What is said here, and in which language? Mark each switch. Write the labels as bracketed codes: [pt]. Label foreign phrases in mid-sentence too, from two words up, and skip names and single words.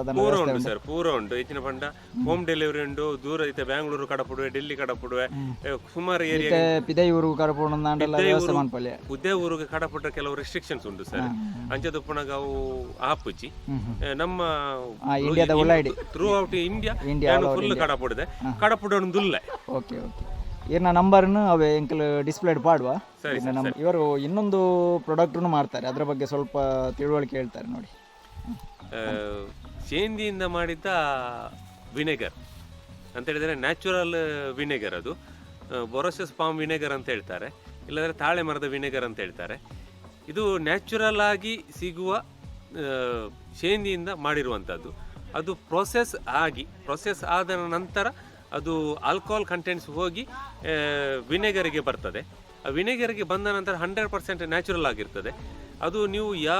[tcy] ಪೂರ ಉಂಟು ಸರ್ ಪೂರ ಉಂಟು ಹೆಚ್ಚಿನ ಪಂಡ [en] home delivery [tcy] ಉಂಟು ದೂರ ಐತೆ ಬ್ಯಾಂಗ್ಳೂರು ಕಡಪುಡುವೆ ಡೆಲ್ಲಿ ಕಡಪುಡುವೆ ಸುಮಾರು ಏರಿಯಾ ಪಿದೈ ಊರು ಕಡಪುಡು ಉದ್ದೇ ಊರಿಗೆ ಕಡಪುಟ್ಟ ಕೆಲವು ರೆಸ್ಟ್ರಿಕ್ಷನ್ಸ್ ಉಂಟು ಸರ್ ಅಂಚದ ಪುನಗ ಅವು ಆಪುಜಿ ನಮ್ಮ ಇಂಡಿಯಾದ ಉಳ್ಳಾಡಿ [en] through out India full [tcy] ಕಡಪುಡಿದೆ ಕಡಪುಡೊಂದುಲ್ಲೆ ಓಕೆ ಓಕೆ ಇರ್ನ ನಂಬರ್ನು ಅವೇ ಎಂಕಲ್ ಡಿಸ್ಪ್ಲೇಡ್ ಪಾಡುವ [kn] ಇವರು ಇನ್ನೊಂದು ಪ್ರಾಡಕ್ಟ್ನು ಮಾಡ್ತಾರೆ ಅದರ ಬಗ್ಗೆ ಸ್ವಲ್ಪ ತಿಳುವಳಿಕೆ ಹೇಳ್ತಾರೆ ನೋಡಿ ಸೇಂದಿಯಿಂದ ಮಾಡಿದ್ದ ವಿನೆಗರ್ ಅಂತ ಹೇಳಿದರೆ [en] natural vinegar [kn] ಅದು [en] Borassus palm vinegar [kn] ಅಂತ ಹೇಳ್ತಾರೆ ಇಲ್ಲದ್ರೆ ತಾಳೆ ಮರದ ವಿನೆಗರ್ ಅಂತ ಹೇಳ್ತಾರೆ ಇದು ನ್ಯಾಚುರಲ್ ಆಗಿ ಸಿಗುವ ಸೇಂದಿಯಿಂದ ಮಾಡಿರುವಂಥದ್ದು ಅದು ಪ್ರೊಸೆಸ್ ಆದ ನಂತರ ಅದು [en] alcohol contents [kn] ಹೋಗಿ ವಿನೆಗರಿಗೆ ಬರ್ತದೆ ಆ ವಿನೆಗರಿಗೆ ಬಂದ ನಂತರ 100% ನ್ಯಾಚುರಲ್ ಆಗಿರ್ತದೆ ಅದು ನೀವು